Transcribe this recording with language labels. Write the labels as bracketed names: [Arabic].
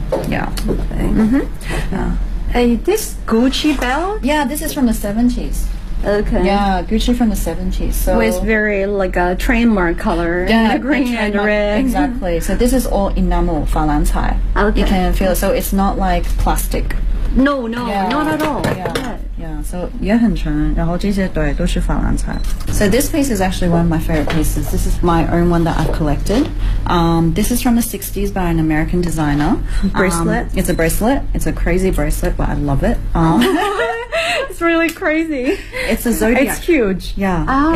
[English] Hey, this Gucci belt? Yeah, this is from the 70s. Okay. Yeah, Gucci from the 70s. So with very like a trademark color, yeah, the green and red. Exactly. So this is all enamel falanzai. Okay. You can feel it. So it's not like plastic. No, no, not at all. Yeah. Yeah. [Chinese] So 也很沉，然后这些对都是珐琅彩。 [English] So this piece is actually one of my favorite pieces. This is my own one that I've collected. This is from the 60s by an American designer. Bracelet. It's a bracelet. It's a crazy bracelet, but I love it. It's really crazy. It's a zodiac. It's huge. Yeah.